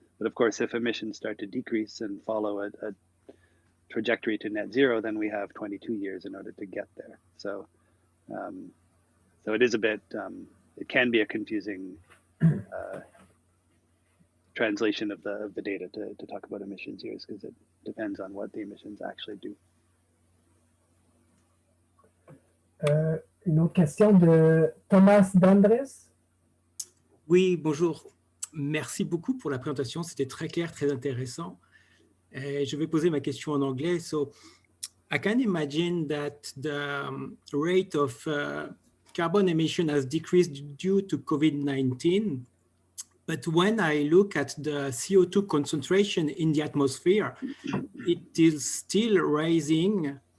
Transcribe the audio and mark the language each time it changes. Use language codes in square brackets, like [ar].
[en] But of course, if emissions start to decrease and follow a trajectory to net zero, then we have 22 years in order to get there. So it is a bit, it can be a confusing translation of the data to talk about emissions years, because it depends on what the emissions actually do. [fr] Une autre question de Thomas Dandres. Oui, bonjour. Merci beaucoup pour la présentation. C'était très clair, très intéressant. Je vais poser ma question en anglais. [en] So, I can imagine that the rate of carbon emission has decreased due to COVID-19. But when I look at the CO2 concentration in the atmosphere, it is still rising.